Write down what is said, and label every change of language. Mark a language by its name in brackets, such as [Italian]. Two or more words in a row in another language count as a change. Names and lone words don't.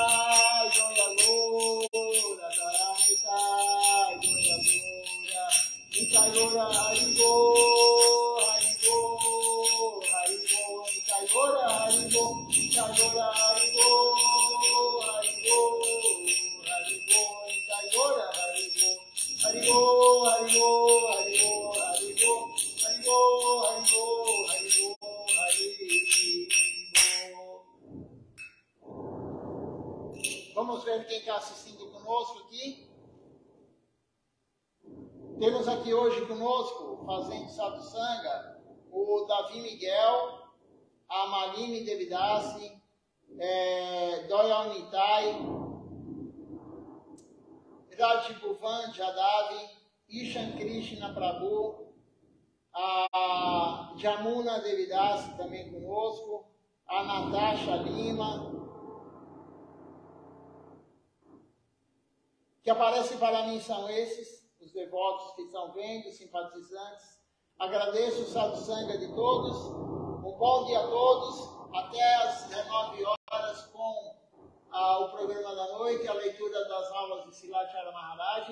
[Portuguese] Dayamita, Dayamita, Nitayora Haribo, Haribo, Haribo, Nitayora Haribo, Nitayora Haribo, Haribo, Haribo, Nitayora Haribo, Haribo, Haribo, Haribo, Haribo, Haribo, Haribo, Haribo, Haribo. Vamos ver quem está assistindo conosco aqui. Temos aqui hoje conosco, fazendo Sadhusanga, o Davi Miguel, a Malini Devidasi, Doyal Nitai, Rajibhuvan Jadavi, Ishan Krishna Prabhu, a Jamuna Devidasi também conosco, a Natasha Lima, que aparecem para mim são esses, os devotos que estão vendo, simpatizantes. Agradeço o Sadhusanga de todos, um bom dia a todos, até às 19 horas com o programa da noite, a leitura das aulas de Silachara Maharaj.